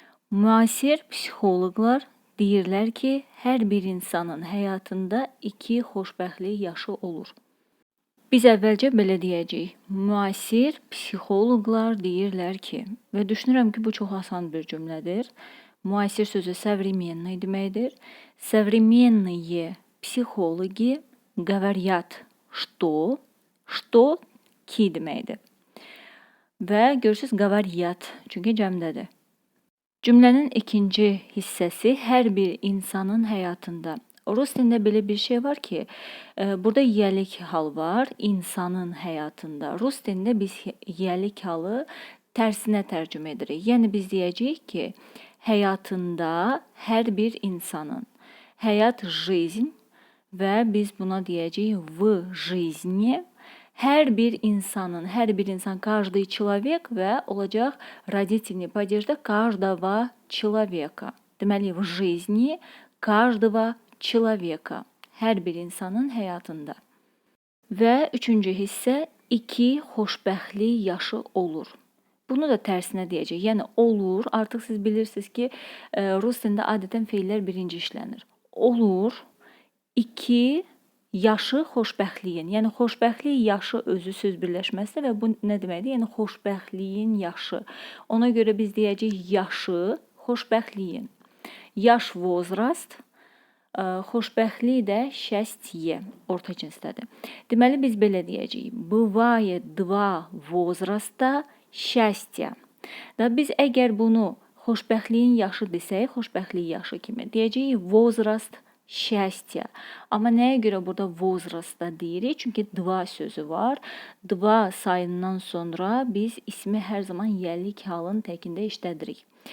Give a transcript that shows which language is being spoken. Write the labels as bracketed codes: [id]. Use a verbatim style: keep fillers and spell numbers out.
[az] Müasir psixoloqlar deyirlər ki, hər bir insanın həyatında iki xoşbəxtlik yaşı olur. Biz əvvəlcə belə deyəcəyik. Müasir psixoloqlar deyirlər ki, və düşünürəm ki, bu çox asan bir cümlədir. Müasir sözü [ru] современный [az] deməkdir. [ru] Современные психологи говорят, что, что [az] ki deməkdir. Və görürsüz qavariyat, çünki cəmdədir. Cümlənin ikinci hissəsi hər bir insanın həyatında. Rus dilində belə bir şey var ki, e, burada yelik hal var insanın həyatında. Rus dilində biz yelik halı tərsinə tərcümə edirik. Yəni biz deyəcəyik ki, həyatında hər bir insanın. Həyat [ru] жизнь [az] və biz buna deyəcəyik [ru] в жизни. [az] Hər bir insanın, hər bir insan, [ru] каждый человек [az] və olacaq родительная падежdə [ru] каждого человека. [az] Deməli, [ru] в жизни каждого человека. [az] Hər bir insanın həyatında. Və üçüncü hissə iki xoşbəxtlik yaşı olur. Bunu da tərsinə deyəcək. Yəni olur, artıq siz bilirsiniz ki, e, rus dilində adətən feillər birinci işlənir. Olur iki yaşı xoşbəxtliyin. Yəni xoşbəxtlik yaşı özü söz birləşməsidir və bu nə deməkdir? Yəni xoşbəxtliyin yaşı. Ona görə biz deyəcəyik yaşı xoşbəxtliyin. Yaş [ru] возраст, [az] Ə, xoşbəxtlik də [ru] счастье [az] orta cinsdədir. Deməli biz belə deyəcəyik. [ru] Бывает два возраста счастья. [az] Da biz əgər bunu xoşbəxtliyin yaşı desək, xoşbəxtlik yaşı kimi deyəcəyik [ru] возраст счастья. [az] Amma nəyə görə burada [ru] возраста [az] deyirik? Çünki [ru] два [az] sözü var. [ru] два [az] sayından sonra biz ismi hər zaman yəllik halın təkində işlədirik.